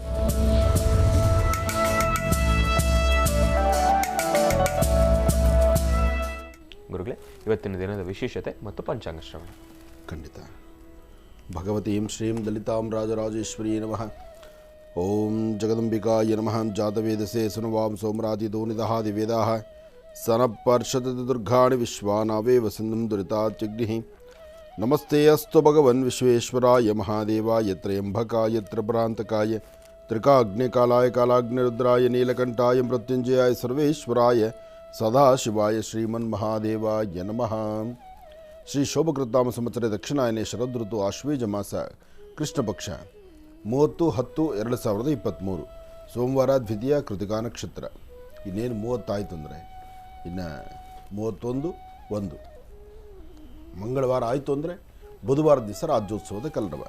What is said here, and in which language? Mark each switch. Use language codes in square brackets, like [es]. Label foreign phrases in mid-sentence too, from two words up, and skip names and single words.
[kn] ಗುರುಗಳೇ, ಇವತ್ತಿನ ದಿನದ ವಿಶೇಷತೆ ಮತ್ತು ಪಂಚಾಂಗ ಶ್ರವಣ. [sa] ಖಂಡಿತ. ಭಗವತೀಂ ಶ್ರೀಂ ದಲಿತಾಂ ರಾಜರಾಜೇಶ್ವರಿ ನಮಃ. ಓಂ ಜಗದಂಬಿಕಾಯ ನಮಃ. ಜಾತವೇದಸೆ ಸುನವಾಂ ಸೋಮರಾಜಿದೋ ನಿದಹಾದಿ ವೇದಾಃ ಸನಪರ್ಷದತಿ ದುರ್ಗಾಣಿ ವಿಶ್ವಾನಾವೇವ ಸಿಂಧುಂ ದುರಿತಾತ್ಯಗ್ನಿಃ. ನಮಸ್ತೆ ಅಸ್ತು ಭಗವನ್ ವಿಶ್ವೇಶ್ವರಾಯ ಮಹಾದೇವಾಯ ತ್ರಯಂಬಕಾಯ ತ್ರಿಪುರಾಂತಕಾಯ ತ್ರಿಕಾಗ್ನಿಕಾಲಾಯ ಕಾಲಾಗ್ನಿರುದ್ರಾಯ ನೀಲಕಂಠಾಯ ಮೃತ್ಯುಂಜಯಾಯ ಸರ್ವೇಶ್ವರಾಯ ಸದಾಶಿವಾಯ ಶ್ರೀಮನ್ಮಹಾದೇವಾಯ ನಮಃ. ಶ್ರೀ ಶೋಭಕೃತಾಮ ಸಂವತ್ಸರ ದಕ್ಷಿಣಾಯನೆ ಶರದೃತು ಆಶ್ವೇಜ ಮಾಸ ಕೃಷ್ಣ ಪಕ್ಷ 30/10/2023 ಸೋಮವಾರ ದ್ವಿತೀಯ ಕೃತಿಕಾ ನಕ್ಷತ್ರ. [kn] ಇನ್ನೇನು 30 ಆಯಿತು ಅಂದರೆ ಇನ್ನು 31/1 ಮಂಗಳವಾರ ಆಯಿತು ಅಂದರೆ ಬುಧವಾರ ದಿವಸ ರಾಜ್ಯೋತ್ಸವದ ಕಲ್ಲರವ.